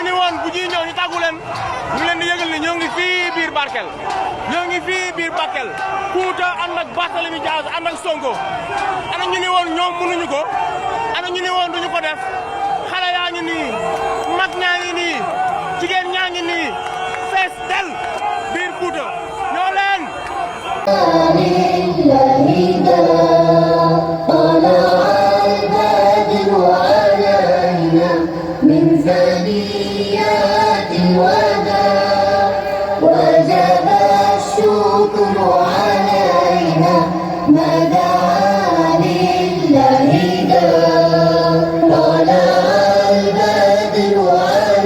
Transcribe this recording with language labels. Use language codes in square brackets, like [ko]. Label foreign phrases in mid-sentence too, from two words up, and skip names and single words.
[wo] ni woon bu ñuy ñëw ñu tàggu leen ñu leen di yëgal ni ñoo ngi fii biir Bakel ñoo ngi fii biir Bakel Fouta ànd ak Barthélémy Dias ànd ak Sonko ana ñu ni woon ñoom mënuñu ko ana ñu ni woon duñu ko def xale yaa ngi nii mag ñaa ngi nii jigéen ñaa ngi nii fees del biir Fouta ñoo leen [ar] من ثنيات الوداع وجب الشكر علينا ما دعا لله داع طلع البدر